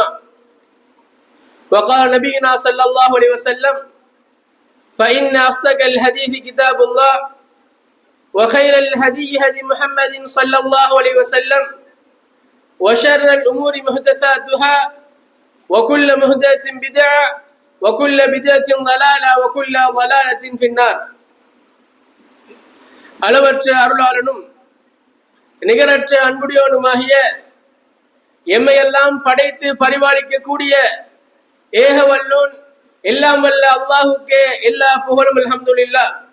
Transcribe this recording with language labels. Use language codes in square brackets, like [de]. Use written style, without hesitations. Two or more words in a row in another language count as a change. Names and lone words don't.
[ar] وقال نبينا صلى الله عليه وسلم فإن أصدق الحديث كتاب الله وخير الهدي هدي محمد صلى الله عليه وسلم وشر الأمور محدثاتها وكل محدثة بدعة وكل بدعة ضلالة وكل ضلالة في النار [ta] அளவற்ற அருளாளனும் நிகரற்ற அன்புடையோனுமாகிய எம்மையெல்லாம் படைத்து பரிபாலிக்கக்கூடிய ஏகவல்லோன் எல்லாம் வல்ல அல்லாஹுக்கே எல்லா புகழும் அல்ஹம்துலில்லாஹ்.